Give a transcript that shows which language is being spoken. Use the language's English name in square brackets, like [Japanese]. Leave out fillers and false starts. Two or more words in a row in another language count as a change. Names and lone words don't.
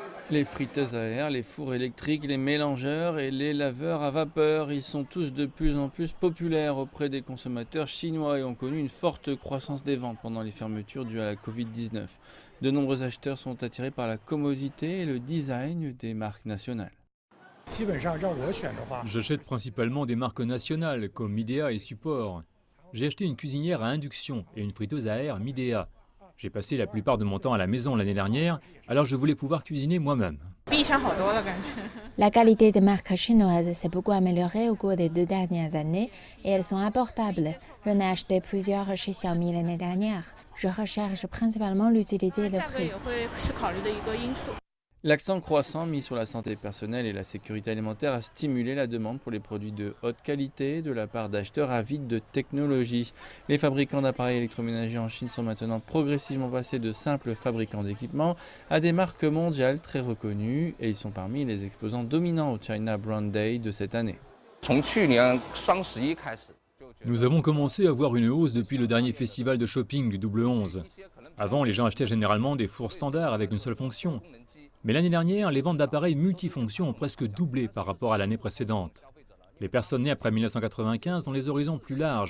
[French] Les friteuses à air, les fours électriques, les mélangeurs et les laveurs à vapeur, ils sont tous de plus en plus populaires auprès des consommateurs chinois et ont connu une forte croissance des ventes pendant les fermetures dues à la Covid-19. De nombreux acheteurs sont attirés par la commodité et le design des marques nationales. [Chinese] 基本上让我选的话， [French] J'achète principalement des marques nationales comme Midea et Support. J'ai acheté une cuisinière à induction et une friteuse à air Midea. J'ai passé la plupart de mon temps à la maison l'année dernière, alors je voulais pouvoir cuisiner moi-même. [Chinese] 比以前好多了，感觉。 [French] La qualité des marques chinoises s'est beaucoup améliorée au cours des 2 dernières années et elles sont abordables. J'en ai acheté plusieurs chez Xiaomi l'année dernière. Je recherche principalement l'utilité et le [Chinese] 价格 [French] prix. [Chinese] 也会是考虑的一个因素。 [French] L'accent croissant mis sur la santé personnelle et la sécurité alimentaire a stimulé la demande pour les produits de haute qualité de la part d'acheteurs avides de technologie. Les fabricants d'appareils électroménagers en Chine sont maintenant progressivement passés de simples fabricants d'équipements à des marques mondiales très reconnues et ils sont parmi les exposants dominants au China Brand Day de cette année. [Chinese] 从去年双11开始， [French] Nous avons commencé à voir une hausse depuis le dernier festival de shopping du double 11. Avant, les gens achetaient généralement des fours standards avec une seule fonction. Mais l'année dernière, les ventes d'appareils multifonctions ont presque doublé par rapport à l'année précédente. Les personnes nées après 1995 ont les horizons plus larges.